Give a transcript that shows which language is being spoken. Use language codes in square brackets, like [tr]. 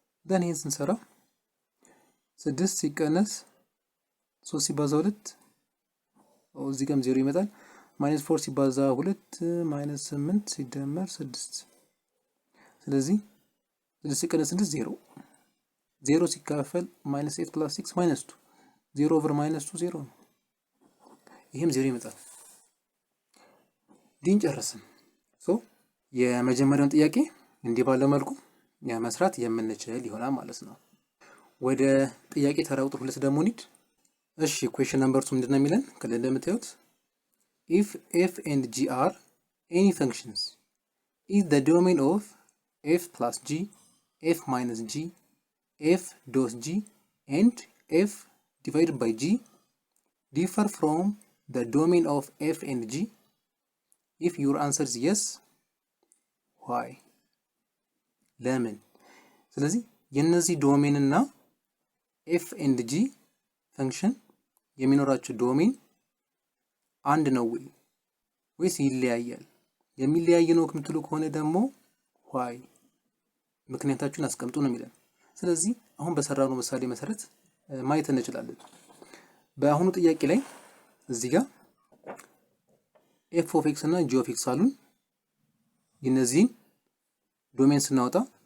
[am] ደን ይሄን ስንሰራ 6 ሲቀነስ 3 ሲባዛ 2 እዚህ ጋርም 0 ይመጣል ማይነስ 4 ሲባዛ 2 ማይነስ 8 ሲደመር 6 ስለዚህ 6 ሲቀነስ 6 0 0 ሲካፈል ማይነስ 8 ፕላስ 6 ማይነስ 2 0 ኦቨር ማይነስ 2 0 ነው። ይሄም 0 ይመጣል። ዲን ጨረስን። ሶ የመጀመሪያውን ጥያቄ እንዲህ ባለ መልኩ መስራት የምንችል ይሆናል ማለት ነው። ወደ ጥያቄ ተራ ቁጥር 2 ደግሞ እንሂድ። እሺ ኩዌስችን ነምበር 2 ምንድነው የሚለን? ከላይ እንደምታዩት [en] if f and g are any functions is the domain of f plus g f minus g f dot g and f divided by g differ from the domain of f and g. If your answer is yes, why? [am] ለምን? ስለዚህ የነዚህ ዶሜን እና ኤፍ ኤንድ ጂ ፈንክሽን የሚኖራቸው ዶሜን አንድ ነው ወይስ ይለያያል? የሚለያይ ነው ከምትሉ ከሆነ ደግሞ ዋይ ምክንያታችሁን አስቀምጡ ነው የሚለን። ስለዚህ አሁን በሰራነው ምሳሌ መሰረት ማየት እንችላለን። በአሁኑ ጥያቄ ላይ እዚህ ጋር ኤፍ ኦፍ ኤክስ እና ጂ ኦፍ ኤክስ አሉን። የነዚህን ዶሜን ስናወጣ